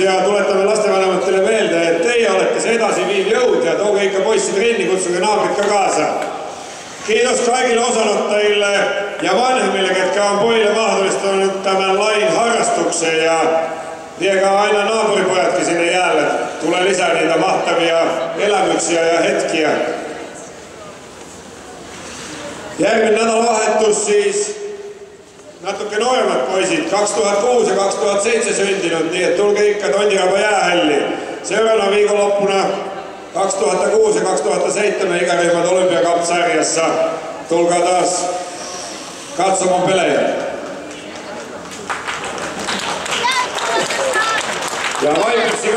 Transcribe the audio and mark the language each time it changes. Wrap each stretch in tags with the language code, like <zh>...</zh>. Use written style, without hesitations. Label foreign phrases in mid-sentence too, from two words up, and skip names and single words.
<et>ja tuletame lastevanematele meelde, et teie olete see edasiviiv jõud ja tooge ikka poissi trenni, kutsuge naabrid ka kaasa.</et> <fi>Kiitos kaikille osanottajille. ja vanhemmille, ketkä on pojille mahdollistanut tämän lajin harrastuksen ja viekää aina naapuripojatkin sinne jäälle. Tulee lisää niitä mahtavia elämyksiä ja hetkiä.</fi> <et>Järven nädalavahetus siis natuke nooremmat poisid, 2006 ja 2007 syntynyt, nii et tulge ikka Tondiraba jäähalli.</et> <fi>Seuraavana viikonloppuna 2006 ja 2007 ikäryhmät Olympiacup-sarjassa. Tulkaa taas katsomaan pelejä. Ja</fi>